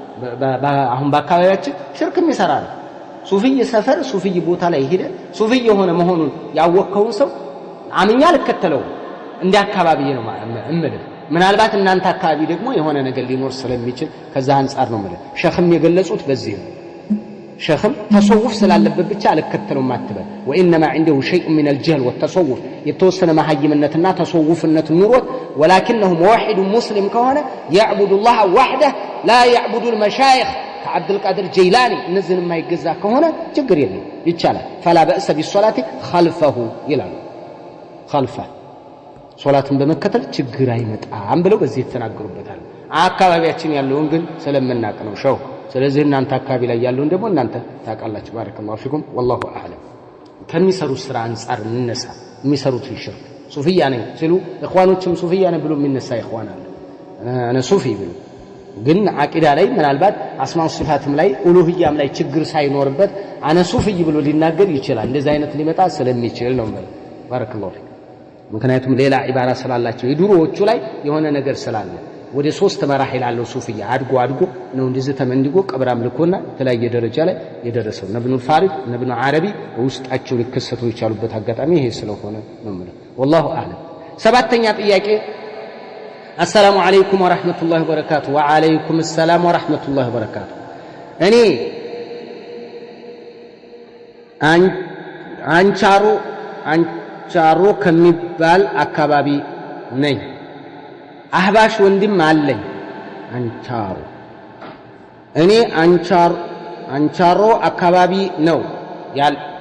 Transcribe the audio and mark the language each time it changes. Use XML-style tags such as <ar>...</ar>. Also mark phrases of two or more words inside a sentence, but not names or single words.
<am>አሁን በአካባቢያችን ሽርክ የሚሰራ ነው ሱፊ ሰፈር ሱፊ ቦታ ላይ ሄደ ሱፊ የሆነ መሆኑን ያወቀውን ሰው አምኛ ልከተለው እንደ አካባቢ ነው እምልህ ምናልባት እናንተ አካባቢ ደግሞ የሆነ ነገር ሊኖር ስለሚችል ከዛ አንፃር ነው ማለት ሸኽም የገለጹት በዚህ ነው ሸኽም ተሰውፍ ስላለበት ብቻ አልከተለው ማትበል</am> <ar>وإنما عنده شيء من الجهل والتصوف</ar> <am>የተወሰነ መሐይምነትና ተሰውፍነት ኑሮት</am> <ar>ولكنه موحد مسلم ከሆነ يعبد الله وحده لا يعبد المشايخ كعبد القادر الجيلاني</ar> <am>እነዚህን የማይገዛ ከሆነ ችግር የለም ይቻላል</am> <ar>فلا بأس بالصلاة خلفه ይላል خلفه</ar> <am>ሶላትን በመከተል ችግር አይመጣም ብለው በዚህ ተናገሩበታል አካባቢያችን ያለውን ግን ስለምናቅ ነው ሸው ስለዚህ እናንተ አካባቢ ላይ ያለውን ደግሞ እናንተ ታውቃላችሁ</am> <ar>بارك الله فيكم والله اعلم</ar> <am>ከሚሰሩ ስራ አንፃር እንነሳ የሚሰሩት ሽርክ ሱፊያ ነኝ ሲሉ እخوانዎችም ሱፊያ ነኝ ብሎ የሚነሳ እخوان አለ እኔ ሱፊ ብሎ ግን አቂዳ ላይ ምናልባት አስማው ሲፋትም ላይ ኡሉሂያም ላይ ችግር ሳይኖርበት</am> <ar>أنا صوفي</ar> <am>ብሎ ሊናገር ይችላል እንደዚህ አይነት ሊመጣ ስለሚችል ነው ማለት</am> <ar>بارك الله فيكم</ar> <am>ምክንያቱም ሌላ ኢባራ ስላላቸው የድሮዎቹ ላይ የሆነ ነገር ስላለ ወደ 3 መራሒል አለው ሱፊያ አድጎ ነው እንደዚህ ተመንድጎ ቀብር አምልኮና የተለያየ ደረጃ ላይ የደረሰው ነብኑ ፋሪድ ነብኑ አረቢ ውስጣቸው ሊከሰቱ የቻሉበት አጋጣሚ ይሄ ስለሆነ ነው ማለት</am> <ar>والله اعلم</ar> <am>ሰባተኛ ጥያቄ</am> <ar>السلام عليكم ورحمة الله وبركاته وعليكم السلام ورحمة الله وبركاته</ar> <am>እኔ አንቻሮ ከሚባል አካባቢ ነኝ አህባሽ ወንድም አለኝ አንቻሮ እኔ አንቻሮ አካባቢ ነው ያል</am>